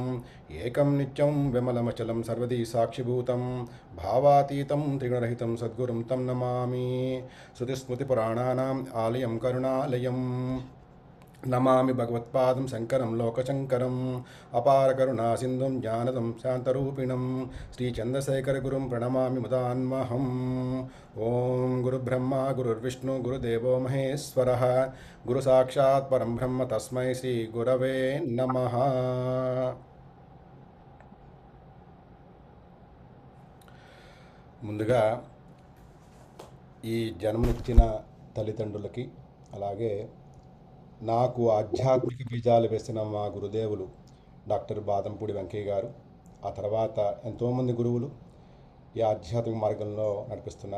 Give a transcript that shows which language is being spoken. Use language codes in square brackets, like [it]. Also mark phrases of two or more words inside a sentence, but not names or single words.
[sa] एकं नित्यं विमलमचलं सर्वदी साक्षिभूतं भावातीतं त्रिगुणरहितं सद्गुरुं तं नमामि श्रुतिस्मृतिपुराणानाम् आलयं करुणालयं नमामि भगवत्पादं शङ्करं लोकशङ्करम् अपारकरुणासिन्धुं ज्ञानदं शान्तरूपिणं श्रीचन्द्रशेखरगुरुं प्रणमामि मुदान्महम् ॐ गुरुब्रह्मा गुरुर्विष्णु गुरुदेवो महेश्वरः गुरुसाक्षात् परं ब्रह्म तस्मै श्रीगुरवे नमः। [te] ముందుగా ఈ జన్మనిచ్చిన తల్లిదండ్రులకి, అలాగే నాకు ఆధ్యాత్మిక బీజాలు వేసిన మా గురుదేవులు డాక్టర్ బాదంపూడి వెంకయ్య గారు, ఆ తర్వాత ఎంతోమంది గురువులు ఈ ఆధ్యాత్మిక మార్గంలో నడిపిస్తున్నారు.